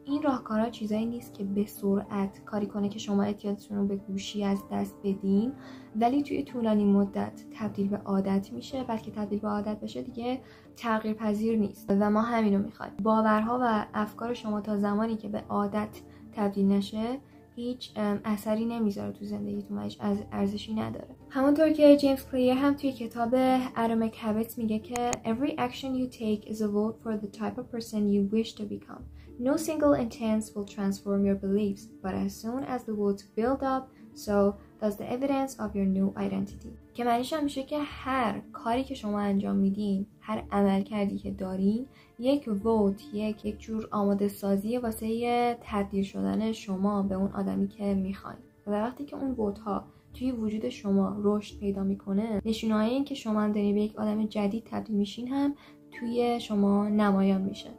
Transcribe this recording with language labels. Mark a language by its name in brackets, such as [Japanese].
[Persian] این راهکارا چیزایی نیست که به سرعت کاری کنه که شما اعتیادتون رو به گوشی از دست بدین، ولی توی طولانی مدت تبدیل به عادت میشه. بعد که تبدیل به عادت بشه دیگه تغییر پذیر نیست و ما همینو میخوایم. باورها و افکار شما تا زمانی که به عادت تبدیل نشه هیچ اثری نمیذاره تو زندگیتون و هیچ ارزشی نداره. همونطور که جیمز کلیر هم توی کتاب Atomic Habits میگه که [English] every action you take is a vote for the type of person you wish to become. No single intent will transform your beliefs, but as soon as the votes build up, so does the evidence of your new identity. [Persian] که معنیش هم میشه که هر کاری که شما انجام میدین، هر عمل کردی که دارین، یک ووت، یک جور آماده سازی واسه تبدیل شدن شما به اون آدمی که میخواین. و وقتی که اون ووت ها توی وجود شما رشد پیدا میکنه، نشونه‌های این که شما هم دارین به یک آدم جدید تبدیل میشین هم توی شما نمایان میشه.